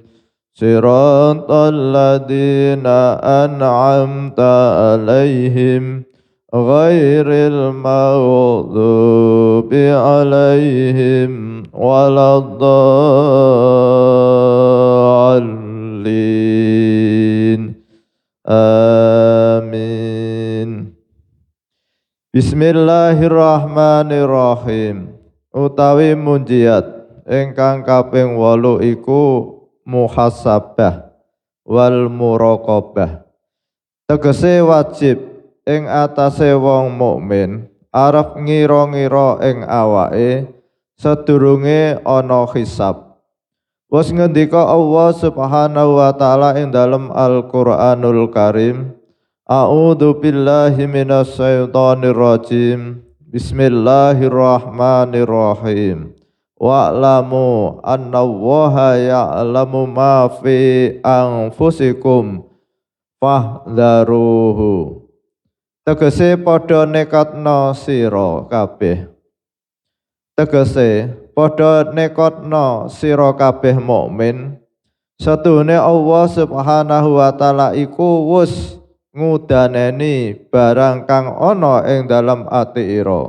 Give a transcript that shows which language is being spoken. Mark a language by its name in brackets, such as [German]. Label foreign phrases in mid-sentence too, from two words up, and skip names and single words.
[Arabic] صراط الذين أنعمت عليهم غير المغضوب عليهم ولا الضالين. Amin. Bismillahirrahmanirrahim. [Javanese] Utawi munjiat ingkang kaping 8 iku [Arabic] محاسبة والمراقبة. [Javanese] Tegese wajib ing atase wong mukmin arep ngira-ngira ing awake sedurunge ana hisab. Wes ngendika [Arabic] الله سبحانه وتعالى [Javanese] ing dalam Al-Qur'anul Karim, [Arabic] أعوذ بالله من الشيطان الرجيم. بسم الله الرحمن الرحيم. واعلموا أن الله يعلم ما في أنفسكم فاحذروه. [Javanese] Tegese padha nekatna sira kabeh. Tegese padha nekatna sira kabeh mukmin. Setuhune [Arabic] الله سبحانه وتعالى [Javanese] iku wis ngudaneni barang kang ana ing dalam ati ira.